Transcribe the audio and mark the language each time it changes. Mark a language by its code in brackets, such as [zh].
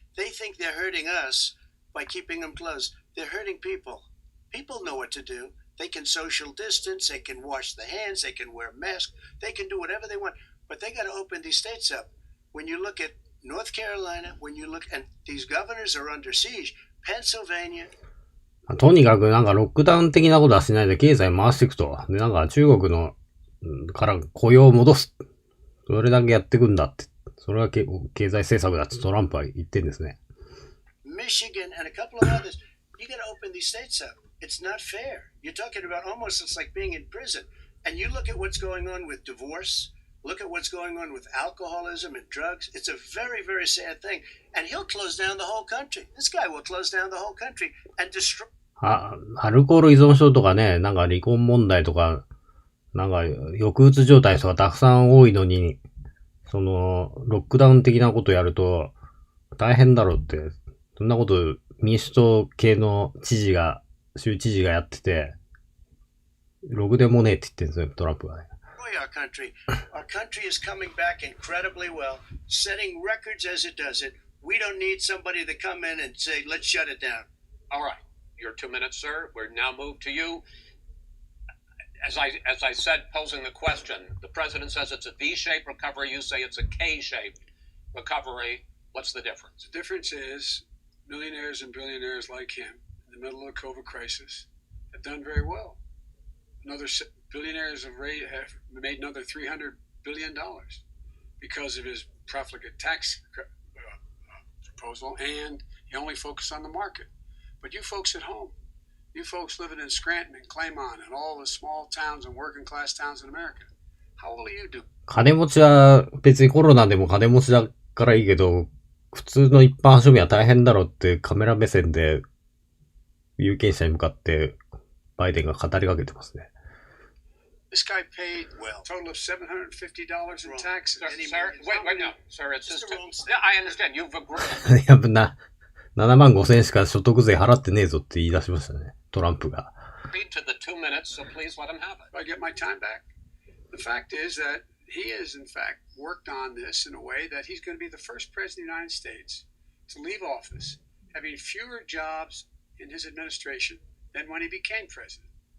[en] They think they're hurting us by keeping them closed. They're hurting people. People know what to do. They can social distance. They can wash their hands. They can wear masks. They can do whatever they want. But they got to open these states up. When you look at North Carolina, when you look, and these governors are under siege. Pennsylvania. [ja] とにかくなんかロックダウン的なことはしないで経済回していくと。で、なんか中国のから雇用を戻す。それだけやっていくんだって。それが経済政策だってトランプは言ってるんですね。 [en] Michigan and a couple of others. You got to open these states up. It's not fair. You're talking about almost it's like being in prison. And you look at what's going on with divorce. Look at what's going on with alcoholism and drugs. It's a very, very sad thing. And he'll close down the whole country. This guy will close down the whole country and destroy. [ja] アルコール依存症とかね、なんか離婚問題とか、なんか抑うつ状態とかたくさん多いのに、そのロックダウン的なことやると大変だろうって、そんなこと民主党系の州知事がやってて、ろくでもねえって言ってるんですよ、トランプがね。 [en] Our country is coming back incredibly well, setting records as it does it. We don't need somebody to come in and say, let's shut it down. All right. Your 2 minutes, sir. We're now moved to you. As I said, posing the question, the president says it's a V-shaped recovery. You say it's a K-shaped recovery. What's the difference? The difference is millionaires and billionaires like him in the middle of the COVID crisis have done very well. Billionaires have made another $300 billion because of his profligate tax proposal, and he only focused on the market. But you folks at home, you folks living in Scranton and Claymont and all the small towns and working class towns in America, how will you do? [ja] 金持ちは別にコロナでも金持ちだからいいけど、普通の一般庶民は大変だろうってカメラ目線で有権者に向かってバイデンが語りかけてますね。 [en] This guy paid a total of $750 in taxes. Sir, wait, no, sir, it's just. Yeah, I understand. You've agreed. [ja] やっぱ7万5千円しか所得税払ってねえぞって言い出しましたね。トランプが。 [en] Agreed to the 2 minutes, so please let him have it. I get my time back. The fact is that he has, in fact, worked on this in a way that he's going to be the first president of the United States to leave office having fewer jobs in his administration than when he became president.